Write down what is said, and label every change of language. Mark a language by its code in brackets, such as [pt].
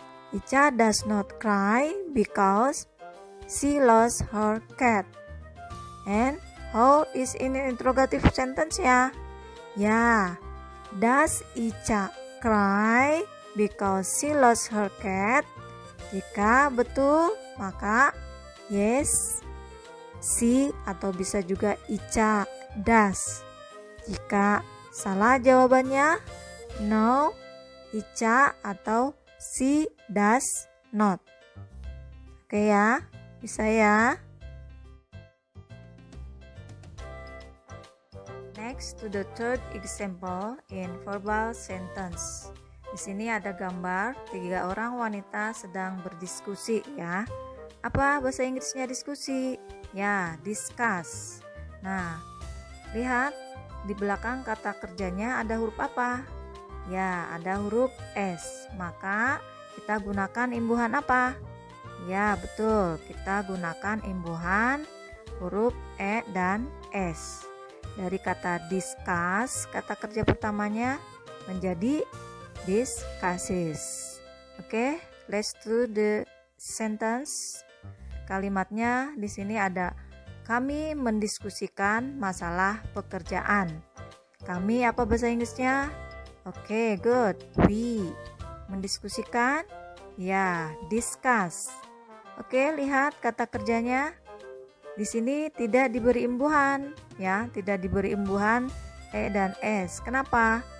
[en] Ica does not cry because she lost her cat. And how is in interrogative sentence ya? Ya, does Ica cry because she lost her cat? [id] Jika betul, maka [en] yes, she [id] atau bisa juga Ica [en] does. [id] Jika salah jawabannya [en] no, [id] Ica atau she [en] does not. [id] Oke ya, bisa ya. [en] Next to the third example in verbal sentence. [id] Di sini ada gambar 3 orang wanita sedang berdiskusi ya. Apa bahasa Inggrisnya diskusi? Ya, discuss. Nah, lihat di belakang kata kerjanya ada huruf apa? Ya, ada huruf S. Maka kita gunakan imbuhan apa? Ya, betul. Kita gunakan imbuhan huruf E dan S. Dari kata discuss, kata kerja pertamanya menjadi discusses. [en] Oke, let's do the sentence. [id] Kalimatnya di sini ada kami mendiskusikan masalah pekerjaan. Kami apa bahasa Inggrisnya? Oke, [en] good. [id] We mendiskusikan, ya, discuss. Oke, lihat kata kerjanya. Di sini tidak diberi imbuhan, ya, tidak diberi imbuhan E dan S. Kenapa?